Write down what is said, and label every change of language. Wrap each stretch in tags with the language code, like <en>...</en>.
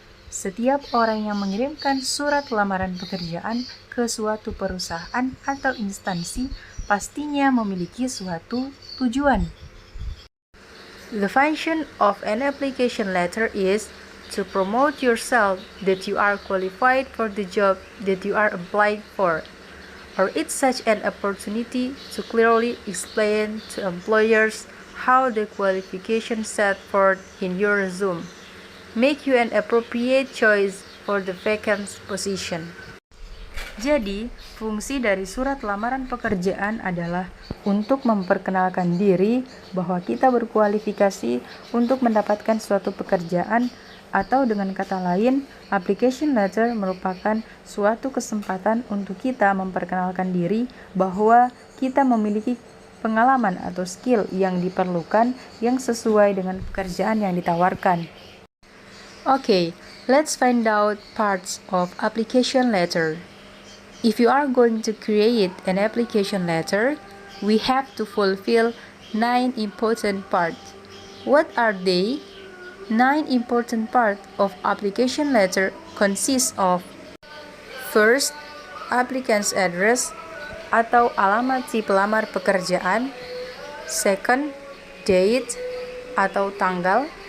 <id>Setiap orang yang mengirimkan surat lamaran pekerjaan ke suatu perusahaan atau instansi pastinya memiliki suatu tujuan.</id> <en>The function of an application letter is to promote yourself that you are qualified for the job that you are applied for, or it's such an opportunity to clearly explain to employers how the qualifications set forth in your resume make you an appropriate choice for the vacant position.</en> <id>Jadi, fungsi dari surat lamaran pekerjaan adalah untuk memperkenalkan diri bahwa kita berkualifikasi untuk mendapatkan suatu pekerjaan, atau dengan kata lain, application letter merupakan suatu kesempatan untuk kita memperkenalkan diri bahwa kita memiliki pengalaman atau skill yang diperlukan yang sesuai dengan pekerjaan yang ditawarkan.</id> <en>Okay, let's find out parts of application letter. If you are going to create an application letter, we have to fulfill 9 important parts. What are they? 9 important parts of application letter consist of: first, applicant's address</en> <id>atau alamat si pelamar pekerjaan.</id> <en>Second, date</en> <id>atau tanggal.</id>